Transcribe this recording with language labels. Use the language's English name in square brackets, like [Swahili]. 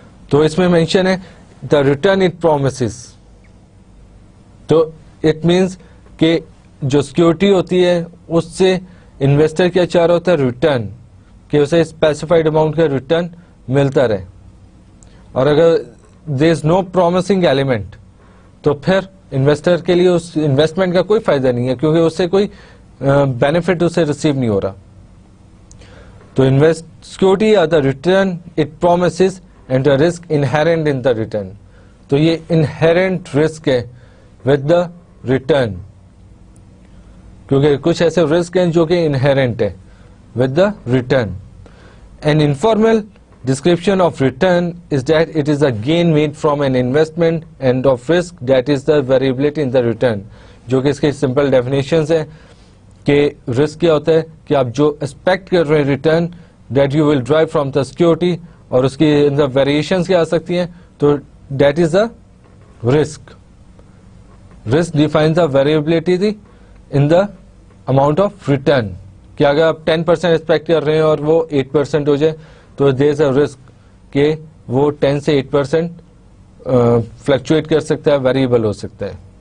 [Urdu] تو اس میں مینشن ہے [English] The return it promises. [Urdu] تو اٹ مینس کہ جو سیکورٹی ہوتی ہے اس سے انویسٹر کیا چاہ رہا ہوتا ہے؟ ریٹرن, کہ اسے اسپیسیفائڈ اماؤنٹ کا ریٹرن ملتا رہے. اور اگر [English] there is no promising element [Urdu] تو پھر انویسٹر کے لیے اس انویسٹمنٹ کا کوئی فائدہ نہیں ہے, کیونکہ اس سے کوئی بینیفٹ اسے ریسیو نہیں ہو رہا. [English] تو security are the return it promises and the risk inherent in the return. [Urdu] تو یہ انہیرنٹ رسک ہے [English] with the return, [Urdu] کیونکہ کچھ ایسے رسک ہیں جو کہ انہیرنٹ ہے with the return. [English] An informal description of return is that it is a gain made from an investment and of risk that is the variability in the return. [Urdu] جو کہ اس کے سمپل ڈیفینیشنز ہیں کہ risk کیا ہوتا ہے کہ آپ جو ایکسپیکٹ کر رہے ہیں return [English] that you will derive from the security, [Urdu] اور اس کی اندر ویریشنز کیا آ سکتی ہیں. [English] تو that is the risk. Risk defines the variability in the amount of return, [Urdu] کہ اگر آپ 10% ایکسپیکٹ کر رہے ہیں اور وہ 8% ہو جائے تو [English] there is a risk [Urdu] کہ وہ 10 سے 8% فلکچویٹ کر سکتا ہے, ویریبل ہو سکتا ہے.